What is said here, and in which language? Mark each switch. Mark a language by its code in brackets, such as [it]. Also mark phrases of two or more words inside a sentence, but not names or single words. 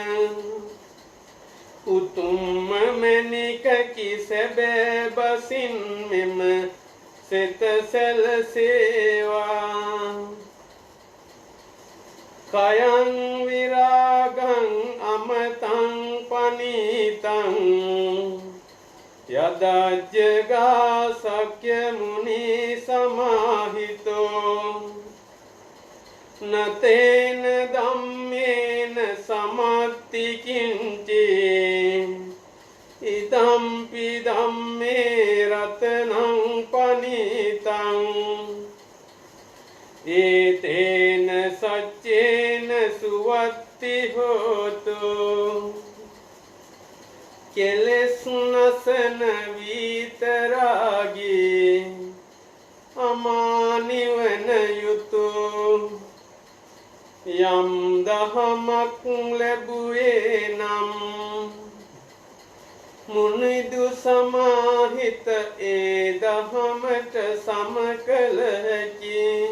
[si] උතුම්ම මැණිකකි සැබෑ බසින් මෙම සිත [pi] සැලසේවා කයං විරාගං අමතං පනිතං යදජ්ජගා සක්‍ය මුනි සමාහිතෝ නතේන ධම්මේන සමත්ති කිංචි ඉදම්පි ධම්මේ රතනං පනිතං ඒතේන සච්චේන සුවත්ති හෝතු [si] කෙලෙස් නසන විතරාගී අමානිවන යුතු යම් දහමක් ලැබුවේ නම් මුනිදු සමාහිත ඒ දහමට සමකල හැකි